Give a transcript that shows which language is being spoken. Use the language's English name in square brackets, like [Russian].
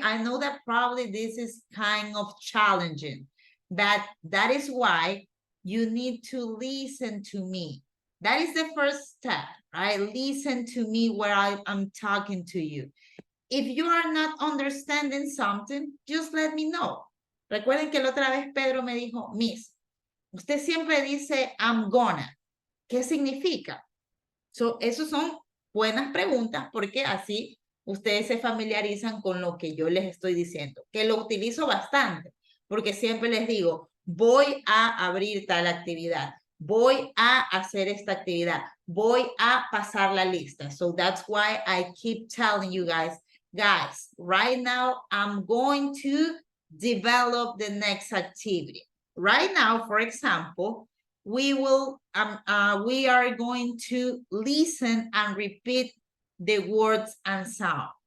[English] I know that probably this is kind of challenging, but that is why you need to listen to me. That is the first step, right? Listen to me where I'm talking to you. If you are not understanding something, just let me know. [Spanish] Recuerden que la otra vez Pedro me dijo, Miss, usted siempre dice [English] I'm gonna. [Spanish] ¿Qué significa? So, esos son buenas preguntas porque así ustedes se familiarizan con lo que yo les estoy diciendo, que lo utilizo bastante, porque siempre les digo, voy a abrir tal actividad, voy a hacer esta actividad, voy a pasar la lista. [English] So that's why I keep telling you guys, right now I'm going to develop the next activity. Right now, for example, we are going to listen and repeat the words and sound.